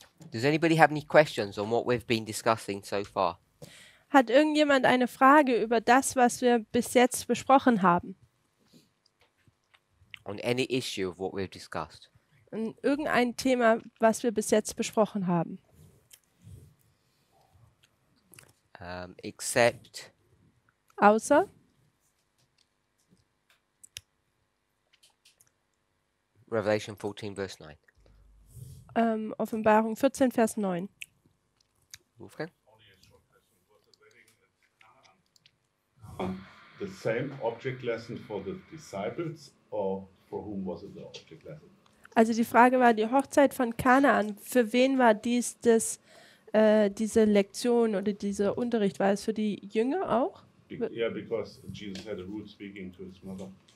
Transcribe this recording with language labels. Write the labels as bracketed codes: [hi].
[en] Does anybody have any questions on what we've been discussing so far? [de] Hat irgendjemand eine Frage über das, was wir bis jetzt besprochen haben? [en] On any issue of what we've discussed? [de] Irgendein Thema, was wir bis jetzt besprochen haben? [en] Except [de] Außer [en] Revelation 14, verse 9. [de] Offenbarung 14, Vers 9. Wolfgang? [en] The same object lesson for the disciples, or for whom was it the object lesson? [de] Also die Frage war, die Hochzeit von Kanaan, für wen war diese Lektion oder dieser Unterricht? War es für die Jünger auch? [en] Yeah, because Jesus had a rude speaking to his mother.